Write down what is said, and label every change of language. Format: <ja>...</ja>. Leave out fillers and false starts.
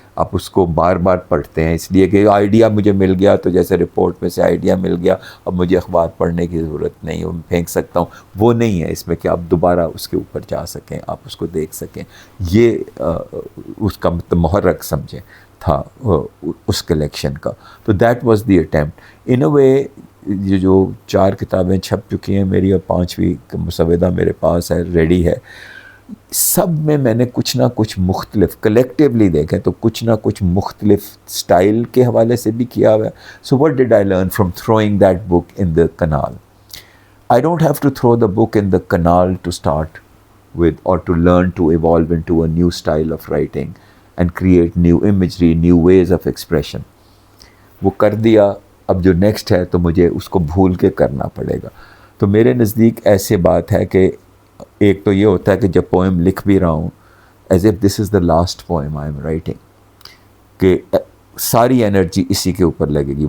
<ur>آپ اس کو بار بار پڑھتے ہیں اس لیے کہ آئیڈیا مجھے مل گیا، تو جیسے رپورٹ میں سے آئیڈیا مل گیا، اب مجھے اخبار پڑھنے کی ضرورت نہیں، وہ پھینک سکتا ہوں. وہ نہیں ہے اس میں کہ آپ دوبارہ اس کے اوپر جا سکیں، آپ اس کو دیکھ سکیں. یہ اس کا محرک سمجھیں تھا اس کلیکشن کا.</ur> <en>تو that was the attempt in a way.</en> <ur>یہ جو 4 کتابیں چھپ چکی ہیں میری، اور 5ویں مسودہ میرے پاس ہے، ریڈی ہے. سب میں نے کچھ نہ کچھ مختلف، کلیکٹیولی دیکھیں تو کچھ نہ کچھ مختلف سٹائل کے حوالے سے بھی کیا ہوا ہے.</ur> <en>So what did I learn from throwing that book in the canal? I don't have to throw the book in the canal to start with, or to learn to evolve into a new style of writing and create new imagery, new ways of expression.</en> <ur>وہ کر دیا، اب جو next ہے تو مجھے اس کو بھول کے کرنا پڑے گا. تو میرے نزدیک ایسے بات ہے کہ ایک تو یہ ہوتا ہے کہ جب پوئم لکھ بھی رہا ہوں</ur> <en>as if this is the last poem I am writing,</en> <ur>کہ ساری انرجی اسی کے اوپر لگے گی.</ur>